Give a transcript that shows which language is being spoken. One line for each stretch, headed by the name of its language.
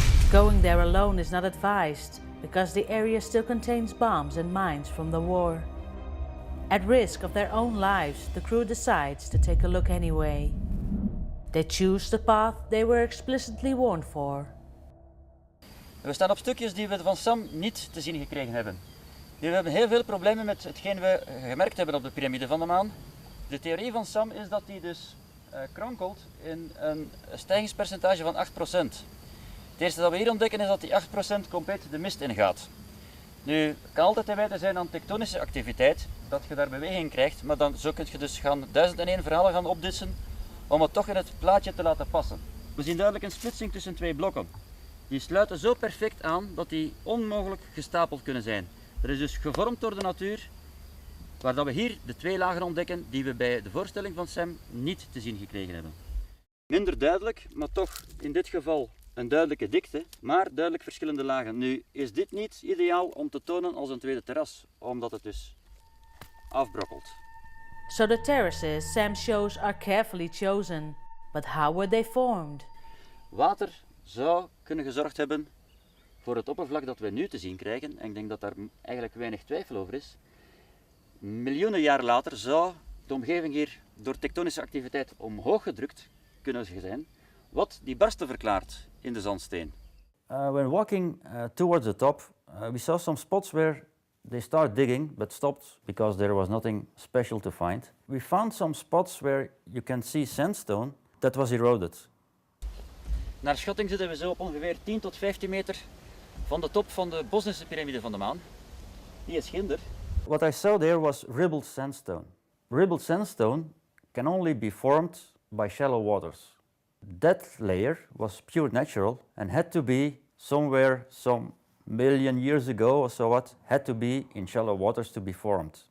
English: Going there alone is not advised because the area still contains bombs and mines from the war. At risk of their own lives, the crew decides to take a look anyway. They choose the path they were explicitly warned for.
Dutch: We staan op stukjes die we van Sam niet te zien gekregen hebben. We hebben heel veel problemen met hetgeen we gemerkt hebben op de piramide van de maan. De theorie van Sam is dat die dus krankelt in een stijgingspercentage van 8%. Het eerste dat we hier ontdekken is dat die 8% compleet de mist ingaat. Nu, het kan altijd te wijten zijn aan tektonische activiteit, dat je daar beweging krijgt, maar dan zo kun je dus 1001 verhalen gaan opditsen om het toch in het plaatje te laten passen. We zien duidelijk een splitsing tussen twee blokken. Die sluiten zo perfect aan dat die onmogelijk gestapeld kunnen zijn. Er is dus gevormd door de natuur, waar dat we hier de twee lagen ontdekken die we bij de voorstelling van Sam niet te zien gekregen hebben. Minder duidelijk, maar toch in dit geval een duidelijke dikte, maar duidelijk verschillende lagen. Nu is dit niet ideaal om te tonen als een tweede terras, omdat het dus afbrokkelt.
English: So the terraces Sam shows are carefully chosen. But how were they formed?
Dutch: Water zou kunnen gezorgd hebben voor het oppervlak dat we nu te zien krijgen. En ik denk dat daar eigenlijk weinig twijfel over is. Miljoenen jaren later zou de omgeving hier door tektonische activiteit omhoog gedrukt kunnen zijn, wat die barsten verklaart in de zandsteen.
English: When walking towards the top, we saw some spots where they started digging but stopped because there was nothing special to find. We found some spots where you can see sandstone that was eroded.
Dutch: Naar schatting zitten we zo op ongeveer 10 tot 15 meter van de top van de Bosnische piramide van de maan. Die is ginder.
English: What I saw there was ribbled sandstone. Ribbled sandstone can only be formed by shallow waters. That layer was pure natural and had to be somewhere some million years ago or so what, had to be in shallow waters to be formed.